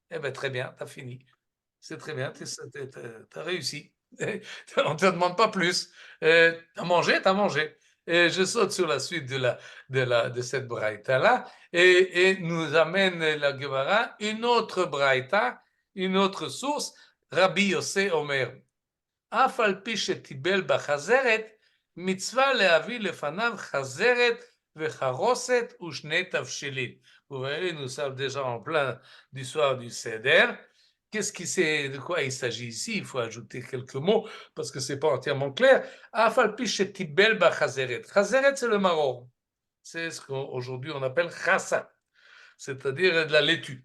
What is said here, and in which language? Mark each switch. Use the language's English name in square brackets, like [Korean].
[French] Eh bien, très bien, tu as fini. C'est très bien, tu as réussi. On ne te demande pas plus. T'as mangé, t'as mangé. Et je saute sur la suite de cette braïta-là et nous amène la Gemara une autre braïta, une autre source, Rabbi Yossé Omer. [Hebrew] אף על פי שטיבל בחזרת, מצווה להביא לפניו חזרת וחרוסת ושני תבשילים. [French] Vous voyez, nous sommes déjà en plein du soir du Seder. De quoi il s'agit ici? Il faut ajouter quelques mots parce que c'est pas entièrement clair. [Hebrew] אף על פי שטיבל בחזרת. חזרת, [French] c'est le maror. C'est ce qu'aujourd'hui on appelle chassa, c'est-à-dire de la laitue.